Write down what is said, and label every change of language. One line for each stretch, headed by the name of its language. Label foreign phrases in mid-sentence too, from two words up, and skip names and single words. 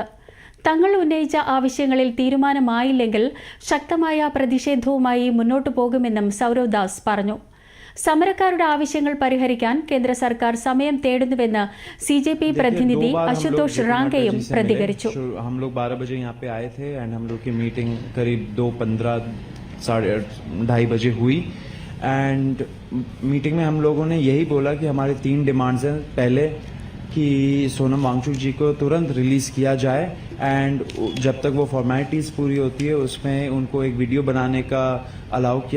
Malayalam: തങ്ങൾ ഉന്നയിച്ച ആവശ്യങ്ങളിൽ തീരുമാനമായില്ലെങ്കിൽ ശക്തമായ പ്രതിഷേധവുമായി മുന്നോട്ടു പോകുമെന്നും സൗരവ് ദാസ് പറഞ്ഞു. സമരക്കാരുടെ ആവശ്യങ്ങൾ പരിഹരിക്കാൻ കേന്ദ്ര സർക്കാർ സമയം തേടുന്നുവെന്ന് CJP പ്രതിനിധി അശുതോഷ് റാങ്കയും പ്രതികരിച്ചു.
Hindi: हम लोग 12 बजे यहाँ पे आए थे एंड हम लोग की मीटिंग करीब 2:15 2:30 बजे हुई एंड मीटिंग में हम लोगों ने यही बोला कि हमारे 3 डिमांड्स हैं. पहले कि सोनम वांगचुक जी को तुरंत रिलीज किया जाए एंड जब तक वो फॉर्मेलिटीज़ पूरी होती है उसमें उनको एक वीडियो बनाने का अलाउ किया जाए.